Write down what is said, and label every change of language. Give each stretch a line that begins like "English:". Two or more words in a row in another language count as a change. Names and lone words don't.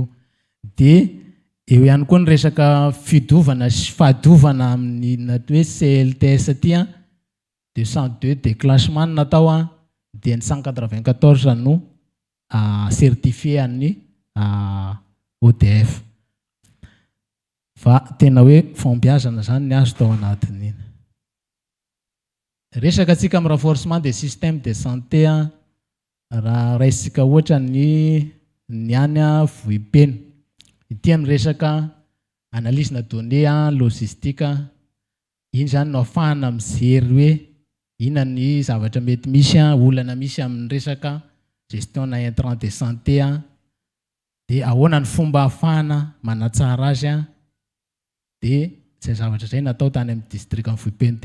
Malagasy: Dia eo ihany koa ny resaka fidovana sy fahadiovana amin'ny hoe CLTS ty 202 déclenchement natao dia ny 194 no certifié amin'ny ODF. Fa tena hoe fahombiazana zany ny azo tao anatin'iny. Resaka tsika amin'ny
French: renforcement des systèmes de santé
Malagasy: raha raisitsika ohatra ny any vohipeno. Ity amin'ny resaka analyse na
French: données logistique,
Malagasy: iny zany no ahafahana mijery hoe inona ny zavatra mety misy olana misy amin'ny resaka gestion na
French: intrant de santé
Malagasy: dia ahoana ny fomba ahafahana manatsara azy dia zay zavatra zay natao tany amin'ny district amin'ny vohipeno.